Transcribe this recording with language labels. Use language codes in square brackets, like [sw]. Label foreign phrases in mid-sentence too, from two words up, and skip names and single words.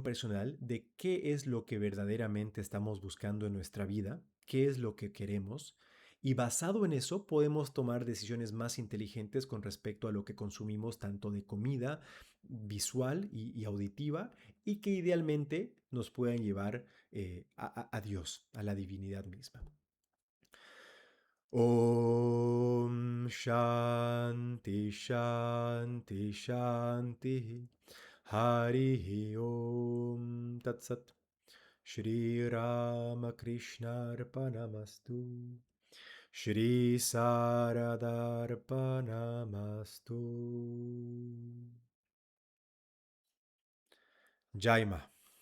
[es] personal de qué es lo que verdaderamente estamos buscando en nuestra vida, qué es lo que queremos, y basado en eso podemos tomar decisiones más inteligentes con respecto a lo que consumimos, tanto de comida visual y auditiva, y que idealmente nos puedan llevar a Dios, a la divinidad misma. [sa] ॐ शान्ति शान्ति शान्ति हरि ॐ तत् सत् श्री रामकृष्ण अर्पणमस्तु श्री सारदार्पणमस्तु जयमा.